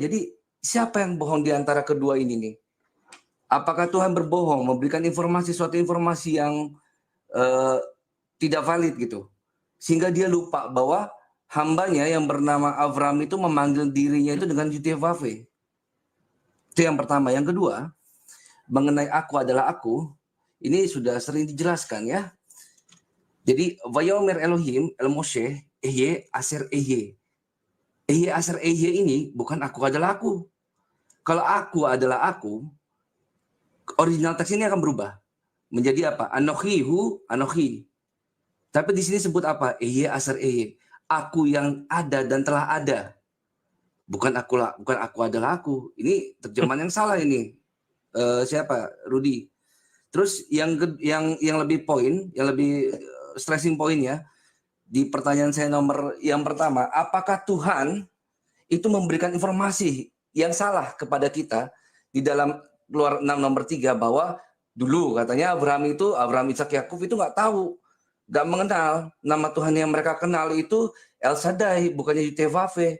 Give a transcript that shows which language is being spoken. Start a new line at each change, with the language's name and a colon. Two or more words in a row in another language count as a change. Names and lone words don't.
Indonesian: Jadi siapa yang bohong di antara kedua ini nih? Apakah Tuhan berbohong, memberikan suatu informasi yang tidak valid gitu? Sehingga dia lupa bahwa hambanya yang bernama Abraham itu memanggil dirinya itu dengan Yudhe Vafe. Itu yang pertama. Yang kedua, mengenai aku adalah aku, ini sudah sering dijelaskan ya. Jadi,
Hebrew: ויאמר אלהים אל משה אהיה אשר אהיה. אהיה אשר אהיה
Indonesian: ini bukan aku adalah aku. Kalau aku adalah aku, original teks ini akan berubah menjadi apa?
Hebrew: אנכי הוא אנכי.
Indonesian: Tapi di sini sebut apa?
Hebrew: אהיה אשר אהיה.
Indonesian: Aku yang ada dan telah ada. Bukan aku adalah aku. Ini terjemahan yang salah ini. Siapa? Rudi. Terus yang lebih stressing poinnya, di pertanyaan saya nomor yang pertama, apakah Tuhan itu memberikan informasi yang salah kepada kita di dalam Keluaran 6 nomor 3 bahwa dulu katanya Abraham, Ishak, Yakub itu nggak tahu, nggak mengenal nama Tuhan yang mereka kenal itu El Shaddai, bukannya Yudhe Vafe.